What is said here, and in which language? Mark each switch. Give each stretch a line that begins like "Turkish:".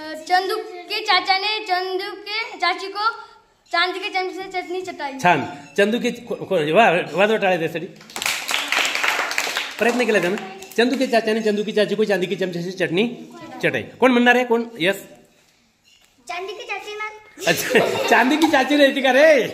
Hindi: चंदू के चाचा ने चंदू के चाची को चांदी के चमचे से चटनी चटाई.
Marathi: छान. चंदू के वाजवा टाळ्या त्यासाठी. प्रयत्न केला त्यानं.
Hindi: चंदू के चाचा ने चंदू की चाची को चांदी के चमचे से चटनी चटाई.
Marathi: कोण म्हणणार आहे? कोण? यस.
Hindi: चांदी की चाची ना.
Marathi: अच्छा, चांदी की चाची रहती का रे?